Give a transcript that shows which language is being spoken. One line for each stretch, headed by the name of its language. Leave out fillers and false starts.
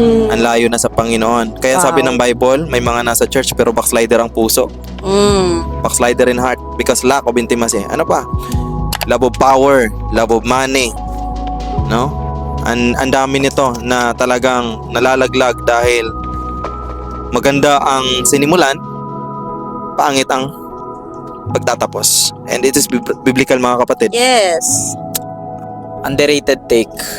Filipino: Ang layo na sa Panginoon. Kaya sabi ng Bible, may mga nasa church pero backslider ang puso.
English: Backslider in heart because lack of intimacy.
Filipino: Ano pa?
English: Love of power, love of money. No?
Filipino: Ang dami nito na talagang nalalaglag dahil maganda ang sinimulan, pangit ang pagtatapos.
English: And it is biblical,
Filipino: mga kapatid.
English: Yes. Underrated take.